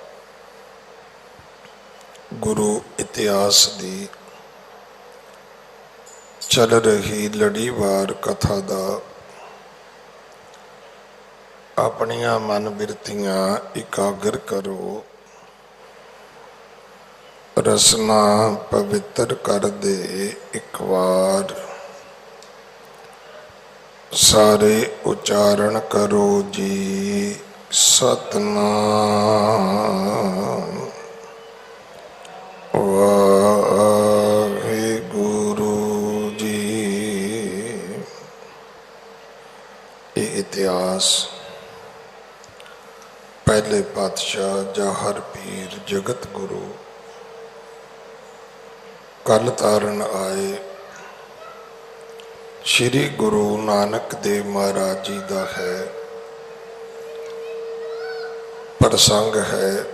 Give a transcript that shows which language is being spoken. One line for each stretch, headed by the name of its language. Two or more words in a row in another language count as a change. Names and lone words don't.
Punjabi: ਗੁਰੂ ਇਤਿਹਾਸ ਦੀ ਚੱਲ ਰਹੀ ਲੜੀਵਾਰ ਕਥਾ ਦਾ ਆਪਣੀਆਂ ਮਨ ਬਿਰਤੀਆਂ ਇਕਾਗਰ ਕਰੋ, ਰਸਨਾ ਪਵਿੱਤਰ ਕਰ ਦੇ ਇੱਕ ਵਾਰ। ਸਾਰੇ ਉਚਾਰਨ ਕਰੋ ਜੀ ਸਤਿਨਾਮ ਵਾਹਿਗੁਰੂ ਜੀ।
Hindi: ये इतिहास पहले पातशाह जाहर पीर जगत गुरु कल तारन आए श्री गुरु नानक देव महाराज जी का है प्रसंग है।